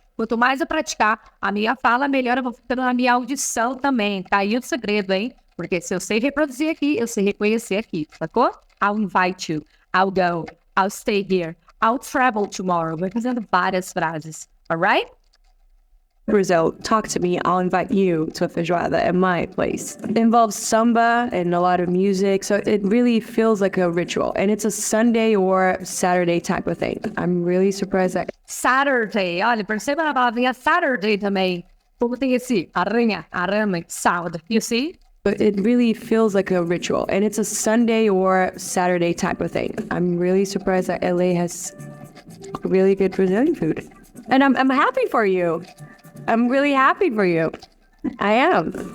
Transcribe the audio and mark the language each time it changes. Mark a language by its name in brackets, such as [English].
[Portuguese] Quanto mais eu praticar a minha fala, melhor eu vou ficando na minha audição também. Tá aí o segredo, hein? Porque se eu sei reproduzir aqui, eu sei reconhecer aqui, sacou? [English] I'll invite you. I'll go. I'll stay here. I'll travel tomorrow. [Portuguese] Vai fazendo várias frases. [English] Alright? Brazil, talk to me. I'll invite you to a feijoada at my place. It involves samba and a lot of music, so it really feels like a ritual. And it's a Sunday or Saturday type of thing. I'm really surprised that... Saturday. [Portuguese] Olha, perceba na palavrinha Saturday também. Como tem esse arame, sound. [English] You see? But it really feels like a ritual. And it's a Sunday or Saturday type of thing. I'm really surprised that LA has really good Brazilian food. And I'm happy for you. I'm really happy for you. I am.